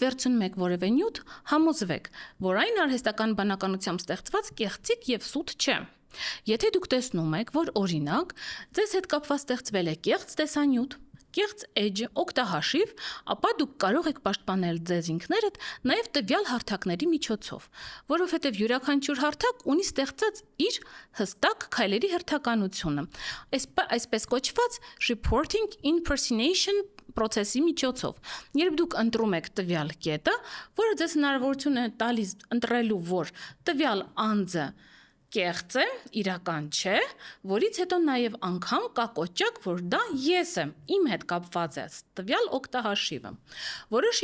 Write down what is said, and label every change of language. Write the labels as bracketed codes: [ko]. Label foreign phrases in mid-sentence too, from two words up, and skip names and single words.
[hy] վերցնում եք որևէ նյութ, համոզվեք, որ այն արհեստական բանականությամբ ստեղծված կեղծիկ եւ սուտ չէ։ Եթե դուք տեսնում եք, որ օրինակ ձեզ հետ կապված ստեղծվել է կեղծ տեսանյութ, կեղծ էջը, օգտահաշիվ, ապա դուք կարող եք պաշտպանել ձեզ ինքներդ նաև տվյալ հարթակների միջոցով, որովհետև յուրաքանչյուր հարթակ ունի ստեղծած իր հստակ քայլերի հերթականությունը, այսպես կոչված [en] reporting impersonation process- [hy] ի միջոցով։ Երբ դուք ընտրում եք տվյալ կետը, որը ձեզ հնարավորություն է տալիս ընտրելու, որ տվյալ անձը կեղծ է, իրական չէ, որից հետո նաև անգամ կա կոճակ, որ դա ես եմ, իմ հետ կապված է տվյալ օգտահաշիվը։ Որոշ